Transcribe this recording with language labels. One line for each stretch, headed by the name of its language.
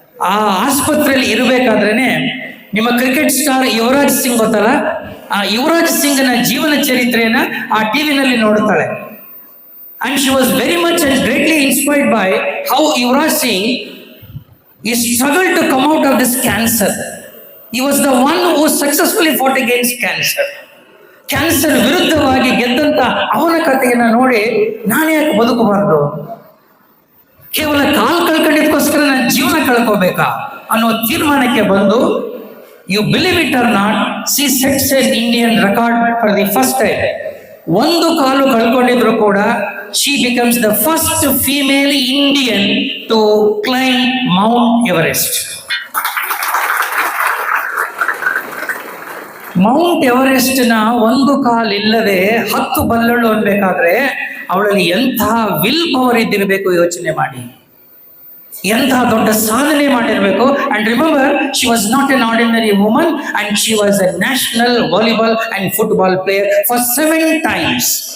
Kannada: ಆ ಆಸ್ಪತ್ರೆಯಲ್ಲಿ ಇರಬೇಕಾದ್ರೇನೆ ನಿಮ್ಮ ಕ್ರಿಕೆಟ್ ಸ್ಟಾರ್ ಯುವರಾಜ್ ಸಿಂಗ್ ಗೊತ್ತಲ್ಲ, ಆ ಯುವರಾಜ್ ಸಿಂಗ್ನ ಜೀವನ ಚರಿತ್ರೆಯನ್ನ ಆ ಟಿವಿನಲ್ಲಿ ನೋಡ್ತಾಳೆ.
English: And she was very much and greatly inspired by how Yuvraj Singh he struggled to come out of this cancer. He was the one who successfully fought against cancer.
Kannada: Cancer ವಿರುದ್ಧವಾಗಿ ಗೆದ್ದಂತ ಅವನ ಕಥೆಯನ್ನು ನೋಡಿ ನಾನು ಯಾಕೆ ಬದುಕಬಾರ್ದು, ಕೇವಲ ಕಾಲು ಕಳ್ಕೊಂಡಿದ್ದಕ್ಕೋಸ್ಕರ ನನ್ನ ಜೀವನ ಕಳ್ಕೋಬೇಕಾ ಅನ್ನೋ ತೀರ್ಮಾನಕ್ಕೆ ಬಂದು,
English: You believe it or not, she sets an Indian record for the first time.
Kannada: ಒಂದು ಕಾಲು ಕಳ್ಕೊಂಡಿದ್ರು ಕೂಡ
English: she becomes the first female Indian to climb Mount Everest.
Kannada: Mount Everest ನ ಒಂದು ಕಾಲಿಲ್ಲದೆ 10 ಬಲ್ಲಳು ಅನ್ಬೇಕಾದ್ರೆ ಅವಳಲ್ಲಿ ಎಂತಹ ವಿಲ್ ಪವರ್ ಇದ್ದಿರಬೇಕು ಯೋಚನೆ ಮಾಡಿ, ಎಂತಹ ದೊಡ್ಡ ಸಾಧನೆ ಮಾಡಿರಬೇಕು.
English: And remember, she was not an ordinary woman and she was a national volleyball and football player for 7 times.